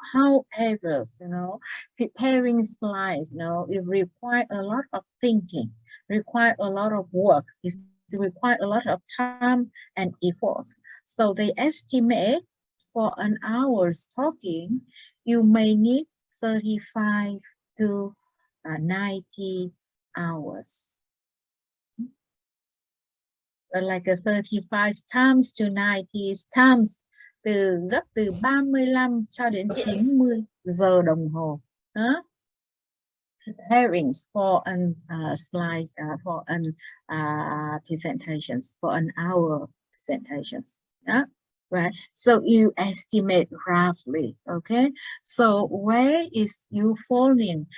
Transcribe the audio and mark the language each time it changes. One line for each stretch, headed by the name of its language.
English: However, preparing slides, it requires a lot of thinking, require a lot of work. It requires a lot of time and efforts. So they estimate for an hour's talking, you may need 35 to 90 hours. Like a 35 times to 90 times,
Vietnamese: gấp từ 35 cho đến 90 giờ đồng hồ.
English: preparing for an slide for an presentations for an hour presentations. Yeah, right. So you estimate roughly. Okay. So where is you falling?